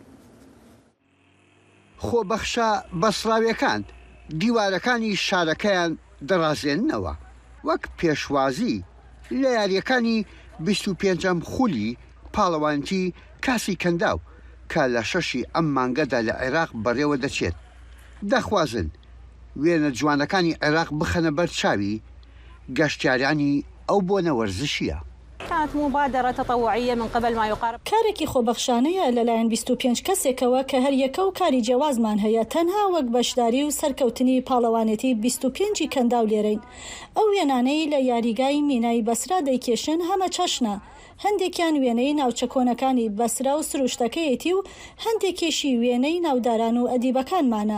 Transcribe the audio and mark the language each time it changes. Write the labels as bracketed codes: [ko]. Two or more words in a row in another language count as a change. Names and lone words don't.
[ckb] خۆبەخشە بەسراویەکان دیوارەکانی شارەکەیان دەڕازێننەوە وەک پێشوازی لە یاریەکانی 25ەم خولی پاڵەوانتی کاسی کەنداو کە لە 6 ئەم مانگەدا لە عێراق بەڕێوە دەچێت. دەخوازن وێنە جوانەکانی عێراق بخەنە بەر چاوی گەشتیارانی ئەو بۆنە وەرزشیە. [ar] كانت مبادرة تطوعية من قبل ما يقارب [ckb] کارێکی خۆبەخشانەیە لەلایەن 25 کەسێکەوە کە هەر یەکە و کاری جیاوازمان هەیە تەنها وەک بەشداری و سەرکەوتنی پاڵەوانێتی 25 کەنداو لێرەین. ئەو وێنانەی لە یاریگای مینای بەسرا دەیکێشن هەمە چەشنە. هەندێکیان وێنەی ناوچە کۆنەکانی بەسرا و سروشتەکەیەتی و هەندێکیشی وێنەی ناوداران و ئەدیبەکانمانە.